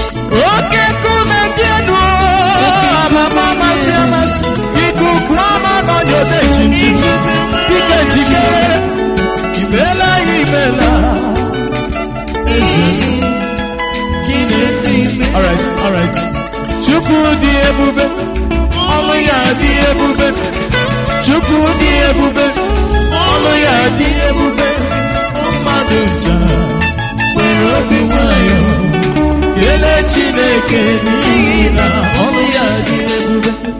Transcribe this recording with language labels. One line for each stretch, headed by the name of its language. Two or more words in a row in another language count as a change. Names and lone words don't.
Igbo: Oke nkume dị elu, amama amasị amasị, ikuku ama n'ọnya ode jim jim. Dike jikere, imela ya imela. Eze m, Chineke ime.
English: All right, all right.
Igbo: Chukwu dị ebube, ọlụ ya dị ebube. Chukwu dị ebube, ọlụ ya dị ebube. Mmadụ ncha. Nwere obi nwayọ. Kelee Chineke n'ihi na ọrụ ya dị ebube.